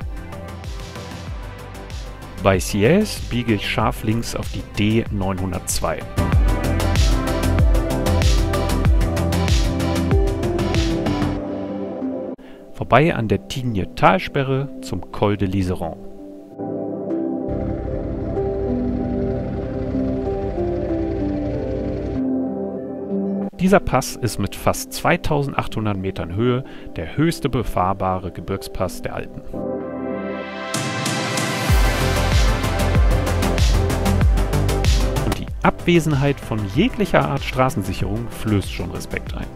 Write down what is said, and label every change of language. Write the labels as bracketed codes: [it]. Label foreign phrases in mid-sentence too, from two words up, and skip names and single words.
[de] Bei Sieyès biege ich scharf links auf die D902. Vorbei an der Tignes-Talsperre zum Col de l'Iseran. Dieser Pass ist mit fast 2800 Metern Höhe der höchste befahrbare Gebirgspass der Alpen. Und die Abwesenheit von jeglicher Art Straßensicherung flößt schon Respekt ein.